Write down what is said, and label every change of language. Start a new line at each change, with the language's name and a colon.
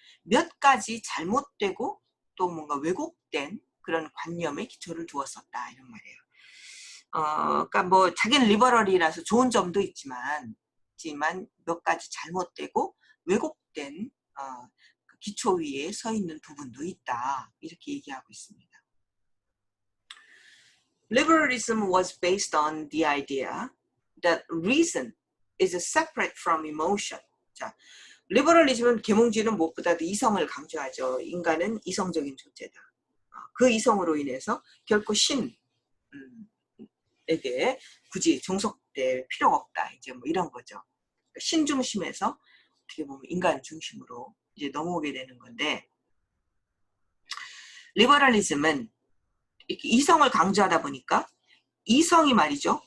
Korean: 몇 가지 잘못되고 또 뭔가 왜곡된 그런 관념에 기초를 두었었다 이런 말이에요. 그러니까 뭐 자기는 리버럴이라서 좋은 점도 있지만 몇 가지 잘못되고 왜곡된 기초 위에 서 있는 부분도 있다 이렇게 얘기하고 있습니다.
English: Liberalism was based on the idea that reason is separate from emotion.
Korean: 자, 리버럴리즘은 계몽주의는 무엇보다도 이성을 강조하죠. 인간은 이성적인 존재다. 그 이성으로 인해서 결코 신에게 굳이 종속될 필요가 없다. 이제 뭐 이런 거죠. 신 중심에서 어떻게 보면 인간 중심으로 이제 넘어오게 되는 건데, 리버럴리즘은 이렇게 이성을 강조하다 보니까 이성이 말이죠.